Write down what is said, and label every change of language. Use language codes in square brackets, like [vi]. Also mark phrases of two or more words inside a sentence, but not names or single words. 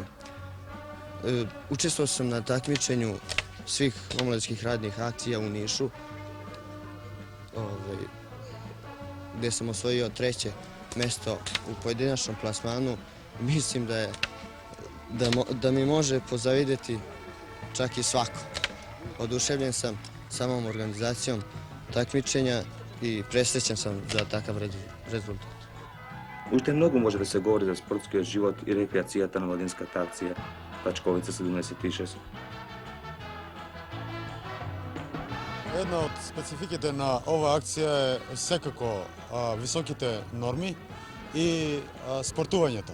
[sr] Učestvovao sam na takmičenju svih omladinskih radnih akcija u Nišu, gdje sam osvojio 3. mesto u pojedinačnom plasmanu. Mislim da je da mi može pozavidjeti čak i svako. Oduševljen sam samom organizacijom takmičenja i presrećan sam za takav rezultat. [mk] Уште многу може да се говори за спортскиот живот и рекреацијата на младинската акција Пачковица 76. Една од спецификите на оваа акција е секако високите норми и спортувањето.